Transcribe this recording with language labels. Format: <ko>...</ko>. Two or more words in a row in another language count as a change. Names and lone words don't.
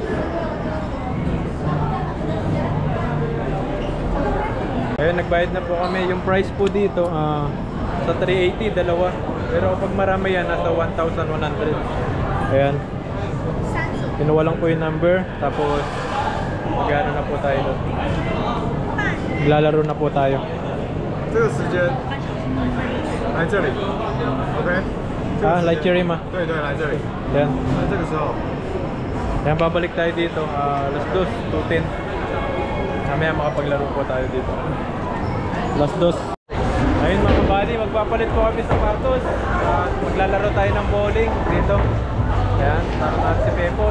<tl>Ayun, nagbayad na po kami. Yung price po dito, sa 380, dalawa. Pero kapag marami yan, nasa 1,100. Ayan. Kinuha lang po yung number. Tapos, mag-ano na po tayo doon. Maglalaro na po tayo.</tl> <zh>这个时间来这里 ，OK？ Light cherry ma. 对对，来这里。</zh> <tl>Ayan.</tl> <zh>那这个时候，</zh> <tl>Ayan, babalik tayo dito. Alas 2, 2:10. Mamaya makapaglaro po tayo dito. Alas 2. Ayun mga kabady, magpapalit po kami sa sapatos. Maglalaro tayo ng bowling dito. Ayan, tara natin si Pepoy.</tl>